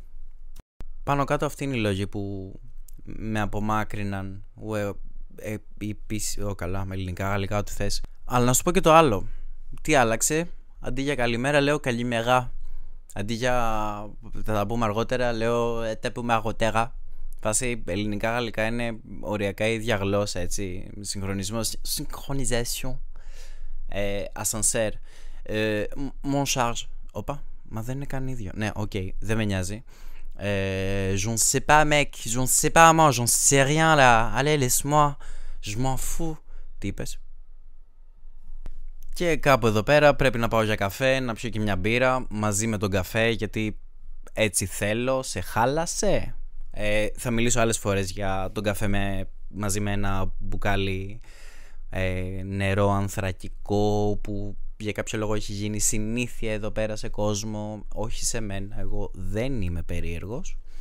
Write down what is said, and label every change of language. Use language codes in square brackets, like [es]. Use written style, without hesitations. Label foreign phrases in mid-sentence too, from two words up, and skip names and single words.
[el] Πάνω κάτω αυτή είναι η λόγη που με απομάκρυναν, καλά με ελληνικά, γαλλικά, ό,τι θες. Αλλά να σου πω και το άλλο. Τι άλλαξε? Αντί για καλημέρα λέω καλημέρα. Αντί για, θα τα πούμε αργότερα, λέω τα πούμε αργότερα. Φάση ελληνικά γαλλικά είναι οριακά η ίδια γλώσσα, έτσι. Συγχρονισμός, [fr] synchronisation, ascenseur, mon charge. [el] Όπα, μα δεν είναι καν ίδιο. Ναι, οκ, δεν με νοιάζει. [fr] Je ne sais pas mec, je ne sais pas moi, j'en sais rien là. Allez, laisse-moi, je m'en fous. [el] Τι είπες? Και κάπου εδώ πέρα πρέπει να πάω για καφέ, να πιω και μια μπύρα μαζί με τον καφέ, γιατί έτσι θέλω, σε χάλασε. Θα μιλήσω άλλες φορές για τον καφέ μαζί με ένα μπουκάλι νερό ανθρακικό που για κάποιο λόγο έχει γίνει συνήθεια εδώ πέρα σε κόσμο, όχι σε μένα, εγώ δεν είμαι περίεργος.